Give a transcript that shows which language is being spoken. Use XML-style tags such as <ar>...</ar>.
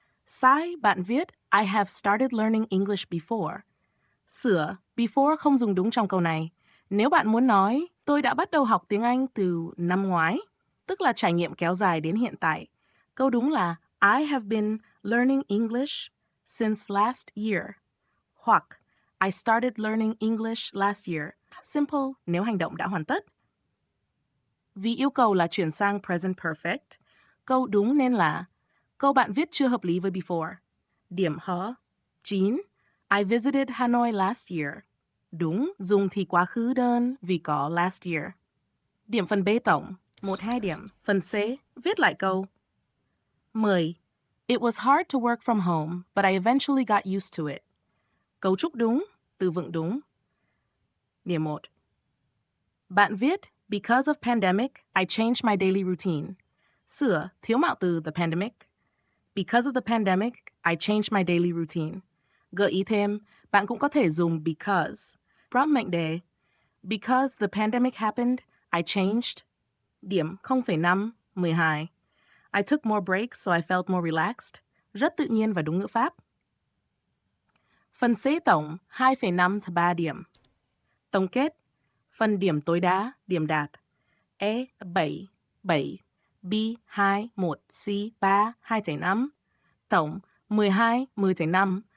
<vi>Sai, bạn viết</vi> <en>I have started learning English before.</en> <vi>Sửa, before không dùng đúng trong câu này. Nếu bạn muốn nói, tôi đã bắt đầu học tiếng Anh từ năm ngoái, tức là trải nghiệm kéo dài đến hiện tại. Câu đúng là</vi> <en>I have been learning English since last year. Hoặc I started learning English last year.</en> <vi>Simple nếu hành động đã hoàn tất. Vì yêu cầu là chuyển sang present perfect, câu đúng nên là câu bạn viết chưa hợp lý với before. Điểm hớ. 9.</vi> <en>I visited Hanoi last year.</en> <vi>Đúng, dùng thì quá khứ đơn vì có last year. Điểm phần B tổng, 1-2 điểm. Phần C, viết lại câu. 10.</vi> <en>It was hard to work from home, but I eventually got used to it.</en> <vi>Cấu trúc đúng, từ vựng đúng. Điểm 1. Bạn viết,</vi> <en>because of pandemic, I changed my daily routine.</en> <vi>Sửa, thiếu mạo từ the pandemic.</vi> <en>Because of the pandemic, I changed my daily routine.</en> <vi>Gợi ý thêm, bạn cũng có thể dùng because. Prompt mệnh đề.</vi> <en>Because the pandemic happened, I changed. Điểm 0,5, 12. I took more breaks so I felt more relaxed.</en> <vi>Rất tự nhiên và đúng ngữ pháp. Phần C tổng 2,5 tới 3 điểm. Tổng kết. Phần điểm tối đa, điểm đạt. E 7, 7. B 2, 1. C 3, 2,5. Tổng 12, 10,5.</vi>